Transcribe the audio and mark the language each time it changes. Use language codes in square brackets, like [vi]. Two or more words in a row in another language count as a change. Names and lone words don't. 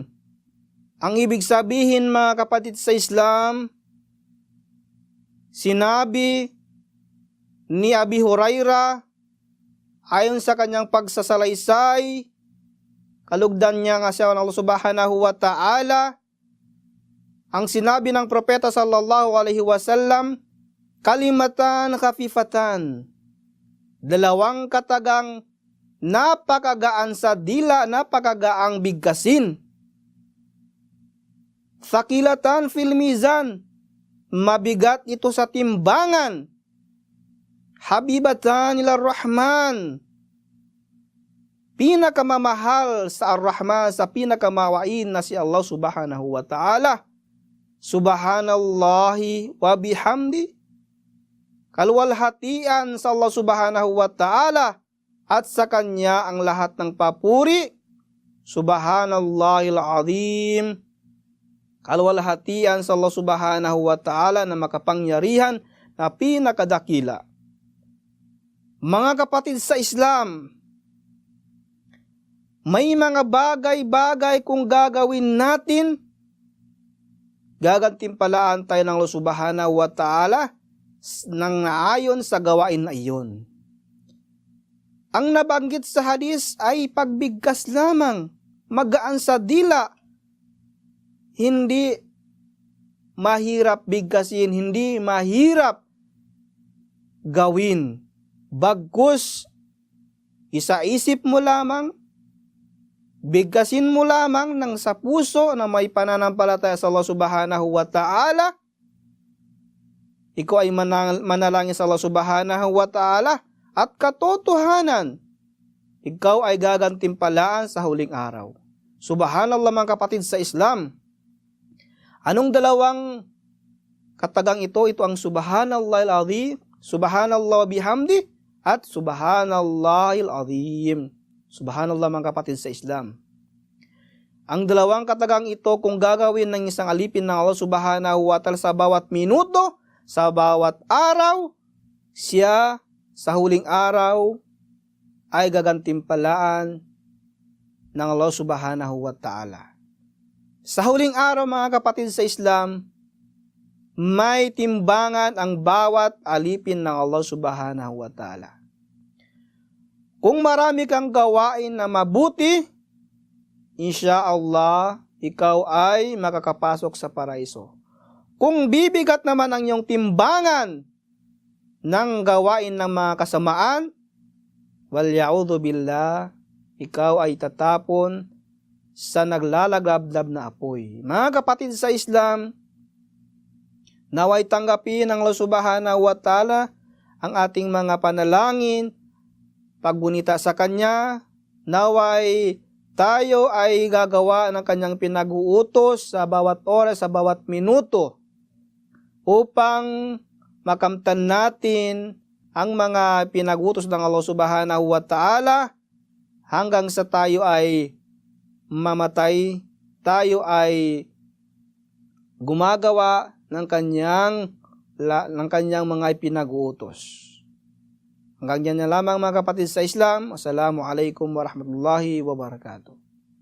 [tl] Ang ibig sabihin mga kapatid sa Islam, sinabi ni Abi Hurairah ayon sa kanyang pagsasalaysay, kalugdan niya nga siya ng [ar] الله سبحانه وتعالى, [tl] ang sinabi ng propeta [ar] صلى الله عليه وسلم كلمتان خفيفتان, [tl] dalawang katagang napakagaan sa dila, napakagaang bigkasin. [ar] ثقيلتان في الميزان, [tl] mabigat ito sa timbangan. [ar] حبيبتان إلى الرحمن, [tl] pinakamamahal sa Ar-Rahman, sa pinakamawain na si [ar] الله سبحانه وتعالى. سبحان الله وبحمده, [tl] kalwalhatian sa [ar] الله سبحانه وتعالى [tl] at sa Kanya ang lahat ng papuri. [ar] سبحان الله العظيم. [tl] Kalwalhatian sa [ar] الله سبحانه وتعالى [tl] na makapangyarihan na pinakadakila. Mga kapatid sa Islam, may mga bagay-bagay kung gagawin natin, gagantimpalaan tayo ng [ar] الله سبحانه وتعالى [tl] nang naayon sa gawain na iyon. Ang nabanggit sa hadis ay pagbigkas lamang, magaan sa dila, hindi mahirap bigkasin, hindi mahirap gawin. Bagkus, isaisip mo lamang, bigkasin mo lamang ng sa puso na may pananampalataya sa [ar] الله سبحانه وتعالى. [tl] Ikaw ay manalangin sa [ar] الله سبحانه وتعالى [tl] at katotohanan, ikaw ay gagantimpalaan sa huling araw. Subhanallah mga kapatid sa Islam. Anong dalawang katagang ito? Ito ang [ar] سبحان الله العظيم سبحان الله بحمده, [tl] at [ar] سبحان الله العظيم. [tl] Subhanallah mga kapatid sa Islam. Ang dalawang katagang ito kung gagawin ng isang alipin ng [ar] الله سبحانه وتعالى [tl] sa bawat minuto, sa bawat araw, siya sa huling araw ay gagantimpalaan ng [ar] الله سبحانه وتعالى. [tl] Sa huling araw mga kapatid sa Islam, may timbangan ang bawat alipin ng [ar] الله سبحانه وتعالى. [tl] Kung marami kang gawain na mabuti, insyaallah, ikaw ay makakapasok sa paraiso. Kung bibigat naman ang iyong timbangan ng gawain ng mga kasamaan, [ar] والعياذ بالله, [tl] ikaw ay tatapon sa naglalagablab na apoy. Mga kapatid sa Islam, naway tanggapin ng [ar] الله سبحانه وتعالى [tl] ang ating mga panalangin, paggunita sa Kanya, naway tayo ay gagawa ng Kanyang pinag-uutos sa bawat oras, sa bawat minuto, upang makamtan natin ang mga pinag-utos ng [ar] الله سبحانه وتعالى [tl] hanggang sa tayo ay mamatay, tayo ay gumagawa ng kanyang mga pinag-uutos. Hanggang dyan na lamang mga kapatid sa Islam. [ar] السلام عليكم ورحمة الله وبركاته.